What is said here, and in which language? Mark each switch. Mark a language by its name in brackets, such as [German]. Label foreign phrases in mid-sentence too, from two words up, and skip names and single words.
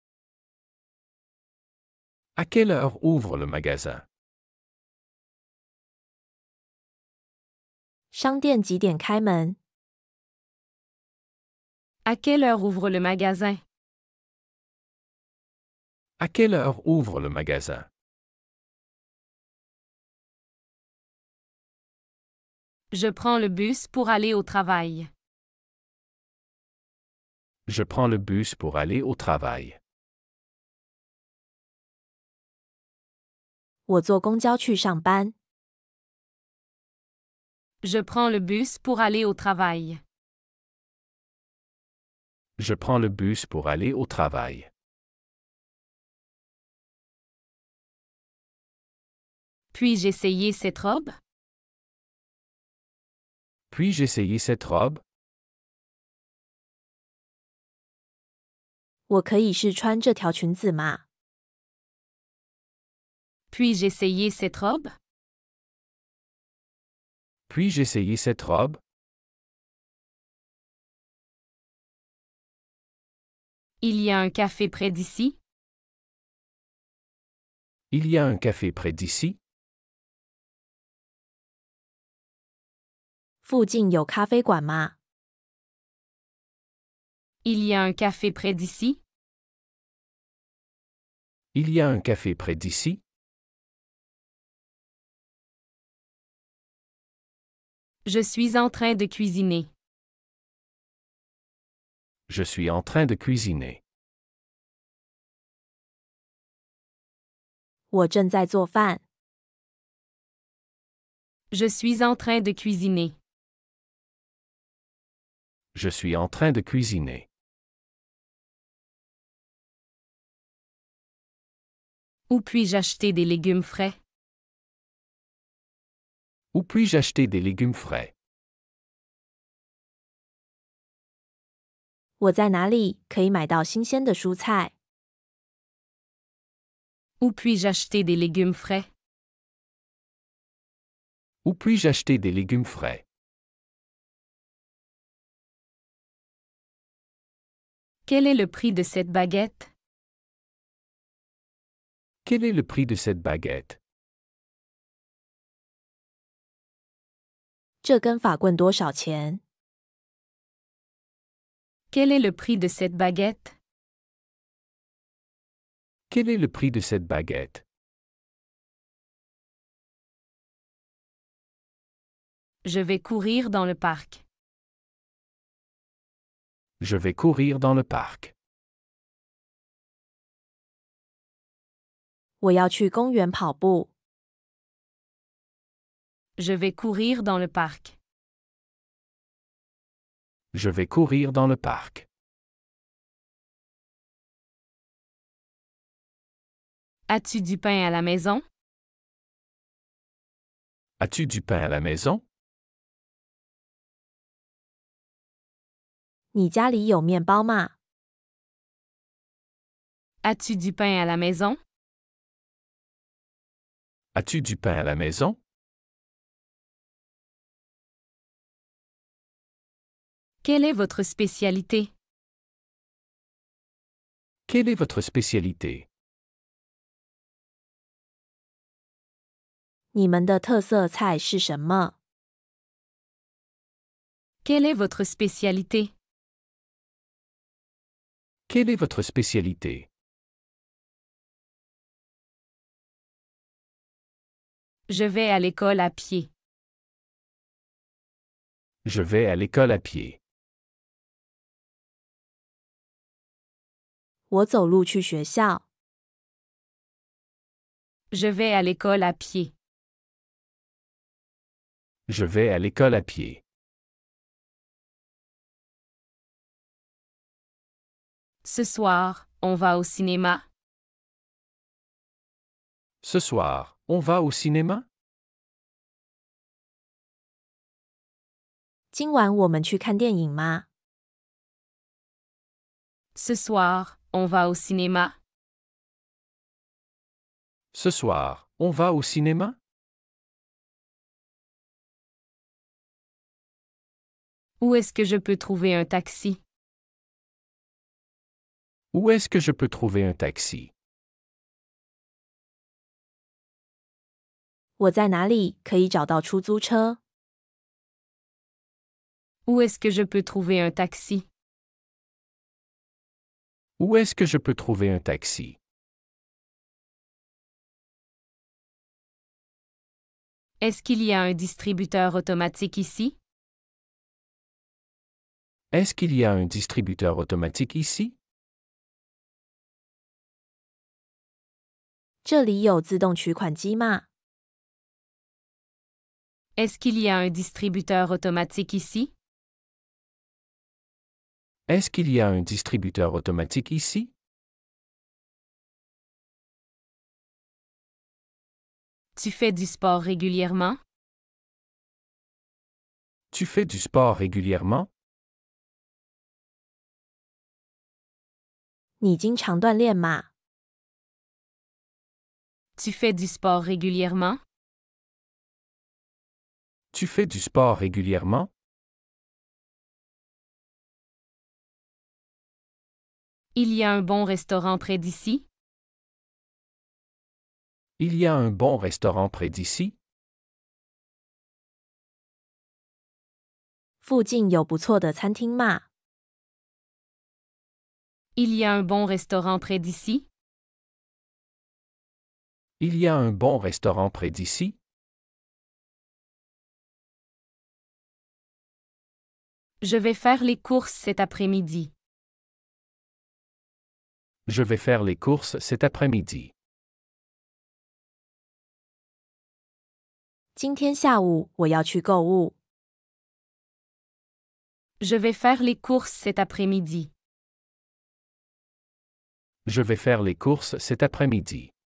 [French] À quelle heure ouvre le magasin? [Chinese] 商店几点开门？ [French] À quelle heure ouvre le magasin? À quelle heure ouvre le magasin? Je prends le bus pour aller au travail. Je prends le bus pour aller au travail. [Chinese] 我坐公交去上班。 [French] Je prends le bus pour aller au travail. Je prends le bus pour aller au travail. Puis-je essayer cette robe? Puis-je essayer cette robe? [Chinese] 我可以试穿这条裙子吗？ [French] Puis-je essayer cette robe? Puis-je essayer cette robe? Il y a un café près d'ici? Il y a un café près d'ici? [Chinese] 附近有咖啡馆吗？ [French] Il y a un café près d'ici? Il y a un café près d'ici? Je suis en train de cuisiner. Je suis en train de cuisiner. [Chinese] 我正在做饭。 [French] Je suis en train de cuisiner. Je suis en train de cuisiner. Où puis-je acheter des légumes frais? Où puis-je acheter des légumes frais? [Chinese] 我在哪里可以买到新鲜的蔬菜？ [French] Où puis-je acheter des légumes frais? Où puis-je acheter des légumes frais? Quel est le prix de cette baguette? Quel est le prix de cette baguette? [Chinese] 这根法棍多少钱？ [French] Quel est le prix de cette baguette? Quel est le prix de cette baguette? Je vais courir dans le parc. Je vais courir dans le parc. [Chinese] 我要去公园跑步。 [French] Je vais courir dans le parc. Je vais courir dans le parc. As-tu du pain à la maison? As-tu du pain à la maison? [Chinese] 你家里有面包吗？ [French] As-tu du pain à la maison? As-tu du pain à la maison? Quelle est votre spécialité? Quelle est votre spécialité? [Chinese] 你们的特色菜是什么？ [French] Quelle est votre spécialité? Quelle est votre spécialité? Je vais à l'école à pied. Je vais à l'école à pied. [Chinese] 我走路去学校。 [French] Je vais à l'école à pied. Je vais à l'école à pied. Ce soir, on va au cinéma. Ce soir, on va au cinéma? [Chinese] 今晚我们去看电影吗？ [French] Ce soir, on va au cinéma. Ce soir, on va au cinéma? Où est-ce que je peux trouver un taxi? Où est-ce que je peux trouver un taxi? [Chinese] 我在哪里可以找到出租车？ [French] Où est-ce que je peux trouver un taxi? Où est-ce que je peux trouver un taxi? Est-ce qu'il y a un distributeur automatique ici? Est-ce qu'il y a un distributeur automatique ici? [Chinese] 这里有自动取款机吗？ [French] Est-ce qu'il y a un distributeur automatique ici? Est-ce qu'il y a un distributeur automatique ici? Tu fais du sport régulièrement? Tu fais du sport régulièrement? [Chinese] 你经常锻炼吗？ [French] Tu fais du sport régulièrement? Tu fais du sport régulièrement? Il y a un bon restaurant près d'ici? Il y a un bon restaurant près d'ici? [Chinese] 附近有不错的餐厅吗？ [French] Il y a un bon restaurant près d'ici? Il y a un bon restaurant près d'ici? Je vais faire les courses cet après-midi. Je vais faire les courses cet après-midi. [Chinese] 今天下午我要去购物。 [French] Je vais faire les courses cet après-midi. Je vais faire les courses cet après-midi.